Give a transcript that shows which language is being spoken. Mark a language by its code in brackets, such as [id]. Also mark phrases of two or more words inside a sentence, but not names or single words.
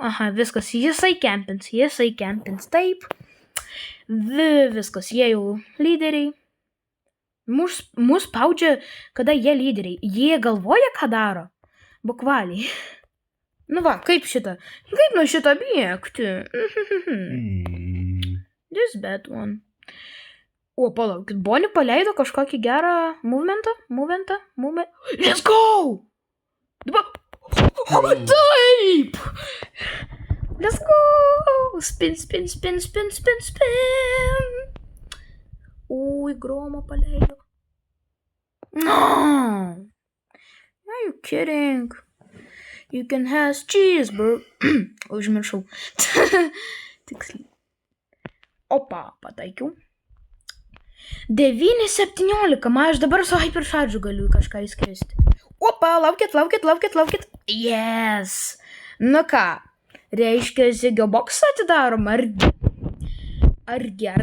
[lt] Aha, viskas, jisai kempins, taip. Viskas, jie jau lyderiai. Mus spaudžia, kada jie lyderiai. Jie galvoja, ką daro. Bukvaliai. Kaip nuo šito bėgti? [en] This bad one. [lt] Palaukit, Bonnie paleido kažkokį gerą movementą. [en] Let's go! Taip! Let's go! Spin. [lt] Gromą paleido. [en] No! Are you kidding? You can have cheeseburger. [lt] Užmiršau. Tiksliai. Opa, pataikiau. 9:17, aš dabar su hypercharge galiu kažką įskristi. Opa, laukit. Yes. Ką, reiškia Zigio boksą atidarom, argi.